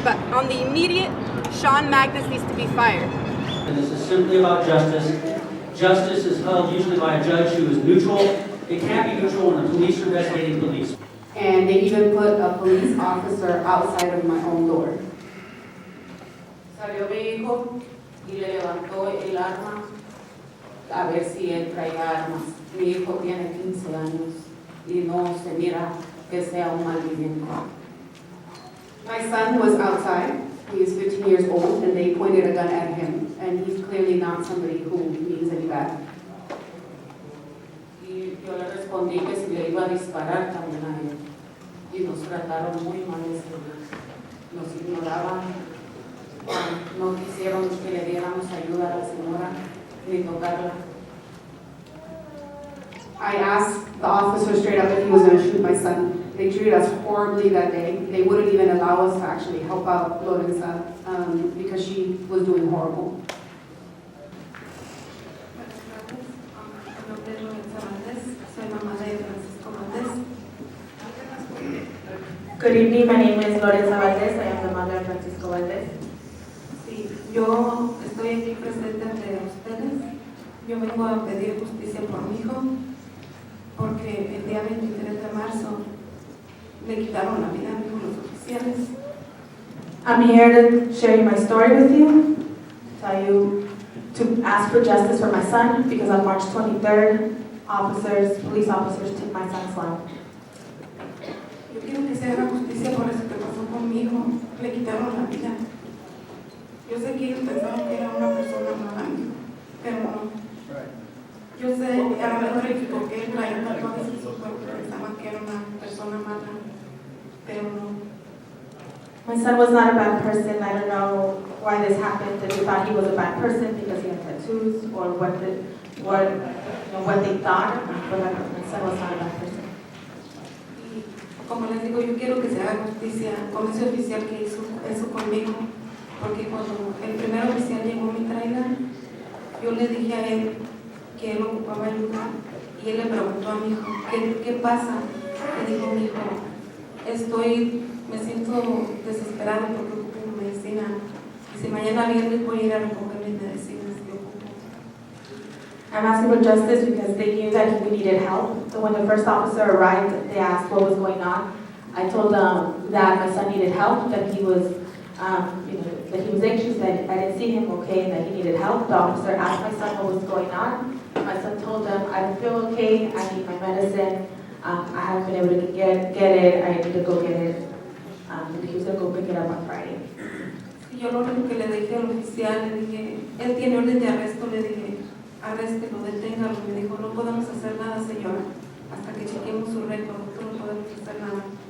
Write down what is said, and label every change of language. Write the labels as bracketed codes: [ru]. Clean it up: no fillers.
[en] But on the immediate, Shawn Magness needs to be fired. And this is simply about justice. Justice is held usually by a judge who is neutral. It can't be neutral when the police are investigating police. And they even put a police officer outside of my own door. [es] Salió mi hijo y le levantó el arma a ver si él traía armas. Mi hijo tiene 15 años y no se mira que sea un malviviente. [en] My son was outside. He is 15 years old, and they pointed a gun at him, and he's clearly not somebody who means any bad. [es] Y yo le respondí que si le iba a disparar también a él. Y nos trataron muy mal ese día. Nos ignoraban. No quisieron que le diéramos ayuda a la señora ni tocarla. [en] I asked the officer straight up if he was going to shoot my son. They treated us horribly that day. They wouldn't even allow us to actually help out Lorenza because she was doing horrible. [es] Mi nombre es Lorenza Valdez, soy mamá de Francisco Valdez. [en] Good evening, my name is Lorenza Valdez. I am the mother of Francisco Valdez. [es] Sí, yo estoy aquí presente ante ustedes. Yo vengo a pedir justicia por mi hijo, porque el día 23 de marzo le quitaron la vida a mi hijo los oficiales. [en] I'm here to share my story with you, tell you to ask for justice for my son, because on March 23rd, police officers took my son's life. [es] Yo quiero que se haga justicia por eso que pasó con mi hijo. Le quitaron la vida. Yo sé que ellos pensaban que era una persona mala, pero no. Yo sé, a lo mejor el equivoqué trayendo tatuajes en su cuerpo, pensaban que era una persona mala, pero no. [en] My son was not a bad person. I don't know why this happened. They thought he was a bad person because he had tattoos, or what they thought. But my son was not a bad person. [es] Y como les digo, yo quiero que se haga justicia con ese oficial que hizo eso conmigo, porque cuando el primer oficial llegó a mi trailer, yo le dije a él que él ocupaba ayuda, y él le preguntó a mi hijo, ¿qué pasa? Le dijo mi hijo, me siento desesperado porque ocupo medicina, y si mañana viernes voy a ir a recoger mis medicinas que ocupo. [en] I'm asking for justice because they knew that we needed help. So when the first officer arrived, they asked what was going on. I told them that my son needed help, that he was, that he was anxious, that I didn't see him okay, and that he needed help. The officer asked my son what was going on. My son told them, I don't feel okay, I need my medicine, I haven't been able to get it, I need to go get it. He was going to go pick it up on Friday. [es] Yo lo único que le dije al oficial, le dije, él tiene orden de arresto, le dije, arréstelo, deténgalo. Me dijo, no podemos hacer nada, señora, hasta que chequemos su récord, no podemos hacer nada.